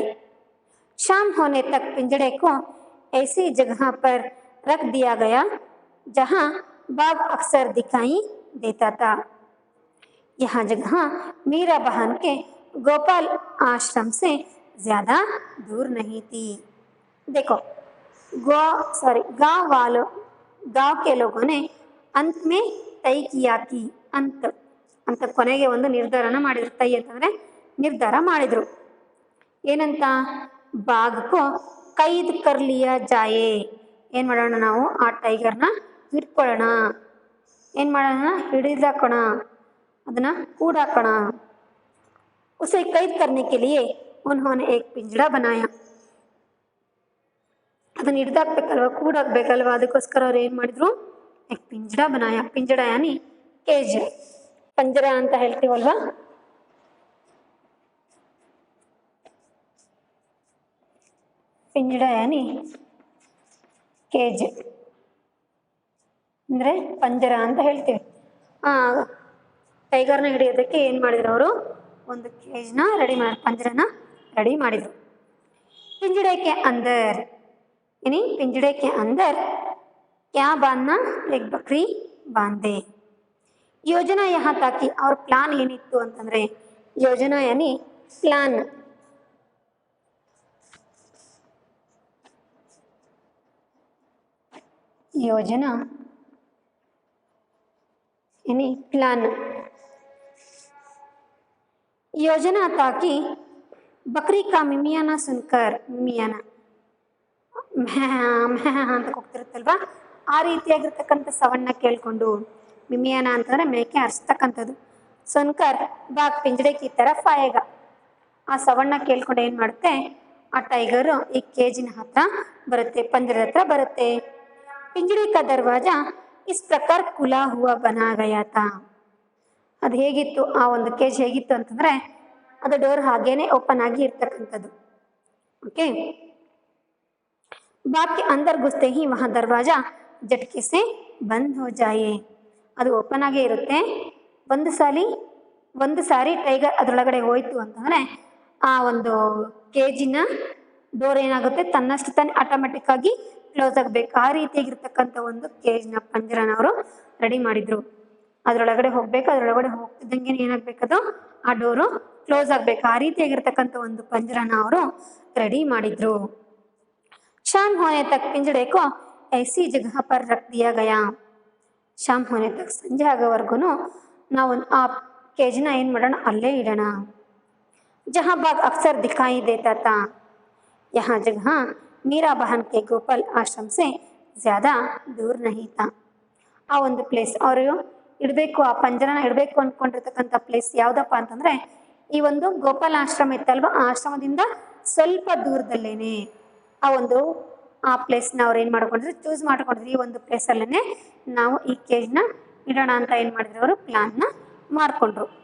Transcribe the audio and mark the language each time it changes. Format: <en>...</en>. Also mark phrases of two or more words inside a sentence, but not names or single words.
<hi>शाम होने तक पिंजड़े को ऐसी जगह पर रख दिया गया जहाँ बाघ अक्सर दिखाई देता था. यह जगह मीरा बहन के गोपाल आश्रम से ज़्यादा दूर नहीं थी. देखो गांव के लोगों ने अंत में तय किया कि</hi> <kn>ಅಂತ ಕೊನೆಗೆ ಒಂದು ನಿರ್ಧಾರನ ಮಾಡಿದ್ರು. ತೈ ಅಂತಂದರೆ ನಿರ್ಧಾರ ಮಾಡಿದರು. ಏನಂತ,</kn> <hi>बाघको कैद करलिया जाए,</hi> <kn>ಏನು ಮಾಡೋಣ ನಾವು ಆ ಟೈಗರ್ನ ಹಿಡ್ಕೊಳ್ಳೋಣ, ಏನು ಮಾಡೋಣ ಹಿಡಿದಾಕೋಣ, ಅದನ್ನು ಕೂಡಾಕೋಣ.</kn> <hi>उसे कैद करने के लिए उन्होंने एक पिंजड़ा बनाया.</hi> <kn>ಅದನ್ನು ಹಿಡ್ದಾಕ್ಬೇಕಲ್ವ, ಕೂಡಾಕ್ಬೇಕಲ್ವ, ಅದಕ್ಕೋಸ್ಕರ ಅವ್ರು ಏನು ಮಾಡಿದ್ರು,</kn> <hi>एक पिंजड़ा बनाया. पिंजड़ा यानी केज,</hi> <kn>ಪಂಜರ ಅಂತ ಹೇಳ್ತೀವಲ್ವಾ,</kn> <hi>पिंजड़ा यानी</hi> <kn>ಕೇಜ್ ಅಂದರೆ ಪಂಜರ ಅಂತ ಹೇಳ್ತೀವಿ. ಟೈಗರ್ನ ಹಿಡಿಯೋದಕ್ಕೆ ಏನು ಮಾಡಿದ್ರು ಅವರು, ಒಂದು ಕೇಜ್ನ ರೆಡಿ ಮಾಡಿ ಪಂಜರನ ರೆಡಿ ಮಾಡಿದರು.</kn> <hi>पिंजड़े के अंदर यानी पिंजड़े के अंदर क्या बांधना, एक बकरी बांधे. योजना यहाँ ताकि</hi> <kn>ಅವ್ರ ಪ್ಲಾನ್ ಏನಿತ್ತು ಅಂತಂದರೆ,</kn> <hi>योजना यानी</hi> <kn>ಪ್ಲಾನ್.</kn> <hi>योजना यानी प्लान. योजना ताकि बकरी का मिमियाना सुनकर, मिमियाना</hi> <kn>ಅಂತ ಹೋಗ್ತಿರುತ್ತಲ್ವಾ, ಆ ರೀತಿಯಾಗಿರ್ತಕ್ಕಂಥ ಸವನ್ನ ಕೇಳಿಕೊಂಡು, ಮಿಮಿಯಾನ ಅಂತಂದರೆ ಮೇಕೆ ಅರಿಸ್ತಕ್ಕಂಥದ್ದು,</kn> <hi>सुनकर बाघ पिंजड़े की तरफ आएगा,</hi> <kn>ಆ ಸವನ್ನ ಕೇಳ್ಕೊಂಡು ಏನು ಮಾಡುತ್ತೆ, ಆ ಟೈಗರು ಈ ಕೇಜಿನ ಹತ್ರ ಬರುತ್ತೆ, ಪಂಜರದ ಹತ್ರ ಬರುತ್ತೆ.</kn> <hi>पिंजड़े का दरवाजा इस प्रकार खुला हुआ बना गया था.</hi> <kn>ಅದು ಹೇಗಿತ್ತು, ಆ ಒಂದು ಕೇಜ್ ಹೇಗಿತ್ತು ಅಂತಂದರೆ, ಅದು ಡೋರ್ ಹಾಗೇನೆ ಓಪನ್ ಆಗಿ ಇರ್ತಕ್ಕಂಥದ್ದು. ಓಕೆ,</kn> <hi>बाग के अंदर घुसते ही वहाँ दरवाजा झटके से बंद हो जाए.</hi> <kn>ಅದು ಓಪನ್ ಆಗೇ ಇರುತ್ತೆ. ಒಂದು ಸಾರಿ ಟೈಗರ್ ಅದರೊಳಗಡೆ ಹೋಯಿತು ಅಂತಂದರೆ ಆ ಒಂದು ಕೇಜಿನ ಡೋರ್ ಏನಾಗುತ್ತೆ, ತನ್ನಷ್ಟು ತಾನೇ ಆಟೋಮೆಟಿಕ್ ಆಗಿ ಕ್ಲೋಸ್ ಆಗಬೇಕು. ಆ ರೀತಿಯಾಗಿರ್ತಕ್ಕಂಥ ಒಂದು ಕೇಜ್ನ ಪಂಜರನ ಅವರು ರೆಡಿ ಮಾಡಿದರು. ಅದರೊಳಗಡೆ ಹೋಗಬೇಕು, ಅದರೊಳಗಡೆ ಹೋಗ್ತಿದ್ದಂಗೆ ಏನಾಗಬೇಕದು, ಆ ಡೋರು ಕ್ಲೋಸ್ ಆಗಬೇಕು. ಆ ರೀತಿಯಾಗಿರ್ತಕ್ಕಂಥ ಒಂದು ಪಂಜರನ ಅವರು ರೆಡಿ ಮಾಡಿದರು.</kn> <hi>शाम होने तक पिंजड़े को ऐसी जगह पर रख दिया गया. शाम होने तक</hi> <kn>ಸಂಜೆ ಆಗೋವರೆಗೂ ನಾವು ಆ ಕೇಜ್ನ ಏನು ಮಾಡೋಣ, ಅಲ್ಲೇ ಇಡೋಣ.</kn> <hi>जहाँ बाग अक्सर दिखाई देता था, यहाँ जगह मीरा बहन के गोपाल आश्रम से ज़्यादा दूर नहीं था.</hi> <kn>ಆ ಒಂದು ಪ್ಲೇಸ್ ಅವರು ಇಡಬೇಕು, ಆ ಪಂಜರನ ಇಡಬೇಕು ಅಂದ್ಕೊಂಡಿರ್ತಕ್ಕಂಥ ಪ್ಲೇಸ್ ಯಾವುದಪ್ಪ ಅಂತಂದರೆ, ಈ ಒಂದು ಗೋಪಾಲ ಆಶ್ರಮ ಇತ್ತಲ್ವ, ಆ ಆಶ್ರಮದಿಂದ ಸ್ವಲ್ಪ ದೂರದಲ್ಲೇನೆ ಆ ಪ್ಲೇಸ್ನ ಅವ್ರು ಏನು ಮಾಡ್ಕೊಂಡ್ರು, ಚೂಸ್ ಮಾಡ್ಕೊಂಡ್ರು. ಈ ಒಂದು ಪ್ಲೇಸಲ್ಲೇ ನಾವು ಈ ಕೇಜ್ನ ಇಡೋಣ ಅಂತ ಏನು ಮಾಡಿದ್ರು, ಅವರು ಪ್ಲಾನ್ನ ಮಾಡಿಕೊಂಡ್ರು.</kn>